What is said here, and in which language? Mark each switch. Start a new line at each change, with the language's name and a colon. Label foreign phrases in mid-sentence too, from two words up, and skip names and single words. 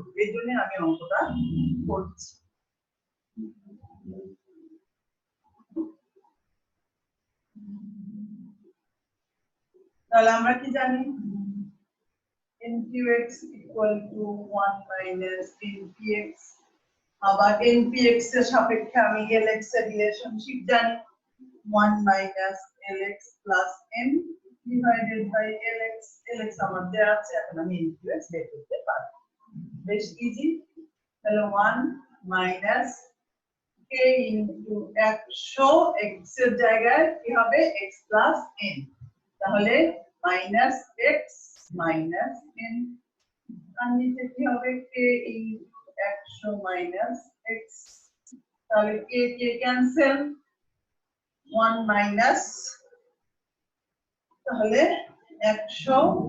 Bangla: এই জন্য আমি অঙ্কটা করছি। তাহলে আমরা কি জানি,
English: nqx equal to 1 minus npx,
Bangla: আবার npx এর সাপেক্ষে আমি lx এর রিলেশনশিপ জানি,
English: 1 minus lx plus n divided by lx।
Bangla: lx আমার দেওয়া আছে, এখন আমি nqx বের করতে পারি, বেশ ইজি। তাহলে
English: 1 minus k into 100,
Bangla: x এর জায়গায় কি হবে
English: x plus n,
Bangla: তাহলে
English: minus x minus n,
Bangla: আর নিচে কি হবে
English: k into 100 minus x,
Bangla: তাহলে k ক্যান্সেল,
English: 1 minus,
Bangla: তাহলে 100